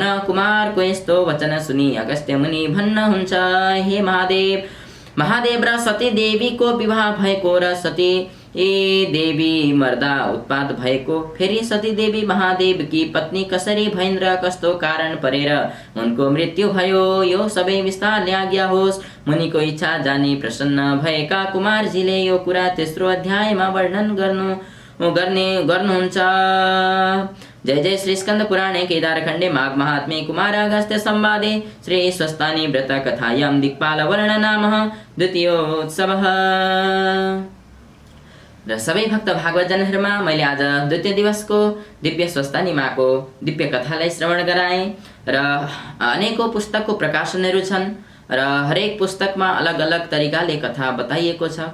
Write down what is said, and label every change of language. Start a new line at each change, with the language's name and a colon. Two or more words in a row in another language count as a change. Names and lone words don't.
Nepali: कुमारको यस्तो वचन सुनि अगस्त्य मुनि भन्नुहुन्छ, हे महादेव र सती देवीको विवाह भएको र सती देवी मर्दा उत्पात भएको। फेरि सती देवी महादेवकी पत्नी कसरी भइन् र कस्तो कारण परेर उनको मृत्यु भयो, यो सबै विस्तारले आज्ञा होस्। मुनिको इच्छा जानी प्रसन्न भएका कुमारजीले यो कुरा तेस्रो अध्यायमा वर्णन गर्नुहुन्छ।
Sanskrit: जय जय श्री स्कंद पुराणे केदारखण्डे माघ महात्म्ये कुमार अगस्त्य संवादे श्री स्वस्तानि व्रत कथायां दिक्पाल वर्णनामः द्वितीयोत्सवः।
Nepali: र सबै भक्त भागवतजनहरूमा मैले आज द्वितीय दिवसको दिव्य स्वस्तानी माको दिव्य कथालाई श्रवण गराएँ र अनेकौं पुस्तकको प्रकाशनहरू छन् र हरेक पुस्तकमा अलग अलग तरिकाले कथा बताइएको छ।